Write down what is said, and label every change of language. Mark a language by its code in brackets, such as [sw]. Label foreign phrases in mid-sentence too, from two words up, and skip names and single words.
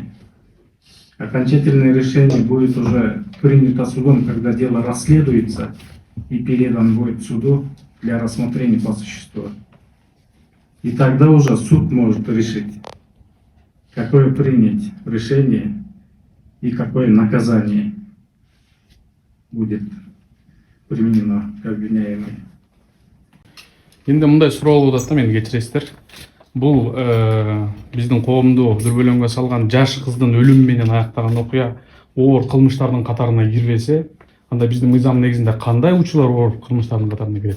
[ru] Окончательное решение будет уже принято судом, когда дело расследуется и передан будет суду для рассмотрения по существу. И тогда уже суд может решить, какое принять решение и какое наказание будет применено к обвиняемой. [ky] Енді мындай суроо болуп атат да, мени кечиресиздер. Бул биздин коомду дүрбөлөңгө салган жаш кыздын өлүмү менен аяктаган окуя оор кылмыштардын катарына кирбесе, анда биздин мыйзам негизинде кандай учурлар оор кылмыштардын катарына кирет?